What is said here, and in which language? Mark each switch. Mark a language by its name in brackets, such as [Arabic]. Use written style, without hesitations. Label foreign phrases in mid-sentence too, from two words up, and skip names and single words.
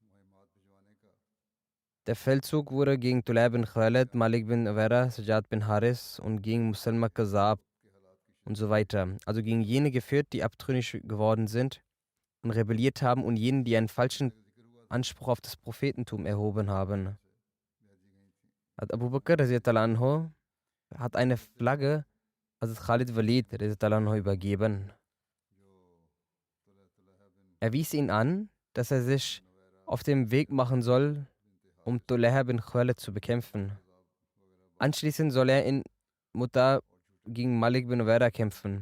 [German] Der Feldzug wurde gegen Tulay bin Khalid, Malik bin Uwaira, Sajjad bin Haris und gegen Musalma Kazab und so weiter. Also gegen jene geführt, die abtrünnig geworden sind und rebelliert haben, und jene, die einen falschen Anspruch auf das Prophetentum erhoben haben. Abu Bakr [Arabic] رضي الله عنه [German] hat eine Flagge Khalid Walid [Arabic] رضي الله عنه [German] übergeben. Er wies ihn an, dass er sich auf den Weg machen soll, um Tulay bin Khalid zu bekämpfen. Anschließend soll er in Muta gegen Malik bin Uwaira kämpfen.